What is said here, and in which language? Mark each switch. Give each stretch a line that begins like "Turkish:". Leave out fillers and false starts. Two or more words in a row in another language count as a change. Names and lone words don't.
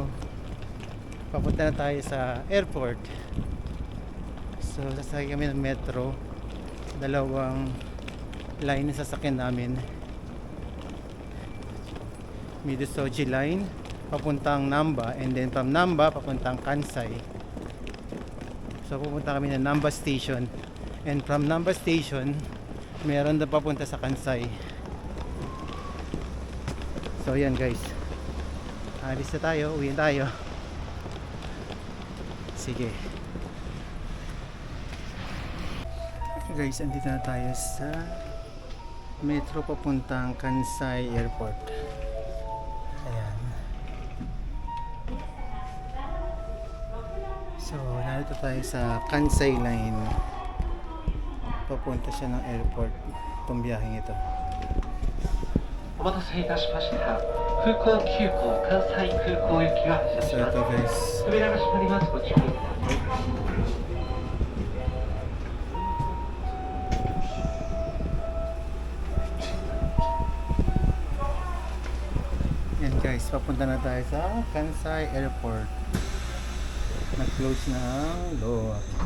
Filipino: Papunta na tayo sa airport. So sasakay kami ng metro. Dalawang line na sasakyan namin. Midosoji line papuntang Namba,
English: and then from
Filipino: Namba papuntang Kansai. So pupunta kami ng Namba station,
English: and from Namba station
Filipino: meron na papunta sa Kansai. So yan guys, alis na tayo, uwi na tayo. Sige guys, andito na tayo sa metro papuntang Kansai Airport. Ayan. So narito tayo sa Kansai line. Papunta siya ng airport itong biyaheng ito.
Japanese: お待たせいたしました。空港急行関西空港行きが発車し
Filipino: So
Japanese: ます。
Filipino: ito guys,
Japanese: 扉が閉まります。ご注意ください。
Filipino: yan guys, papunta na tayo sa Kansai Airport. Nag-close na ang door.